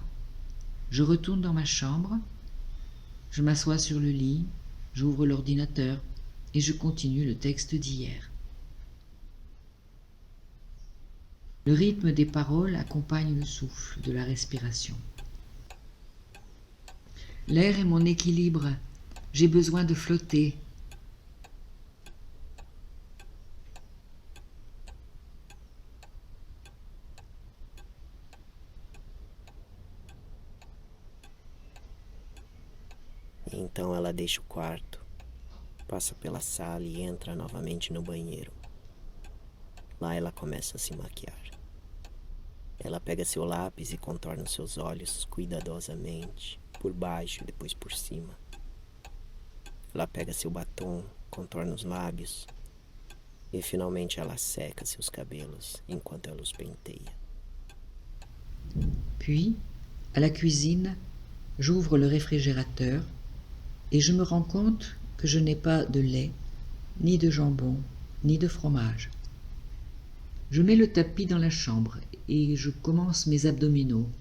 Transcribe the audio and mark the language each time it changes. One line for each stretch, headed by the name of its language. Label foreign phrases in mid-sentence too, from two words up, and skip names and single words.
French: Je retourne dans ma chambre. Je m'assois sur le lit, j'ouvre l'ordinateur et je continue le texte d'hier. Le rythme des paroles accompagne le souffle de la respiration. L'air est mon équilibre, j'ai besoin de flotter.
Portuguese: Então ela deixa o quarto, passa pela sala e entra novamente no banheiro. Lá ela começa a se maquiar. Ela pega seu lápis e contorna seus olhos cuidadosamente, por baixo e depois por cima. Ela pega seu batom, contorna os lábios e finalmente ela seca seus cabelos enquanto ela os penteia.
French: Puis, à la cuisine, j'ouvre le réfrigérateur et je me rends compte que je n'ai pas de lait, ni de jambon, ni de fromage. Je mets le tapis dans la chambre et je commence mes abdominaux.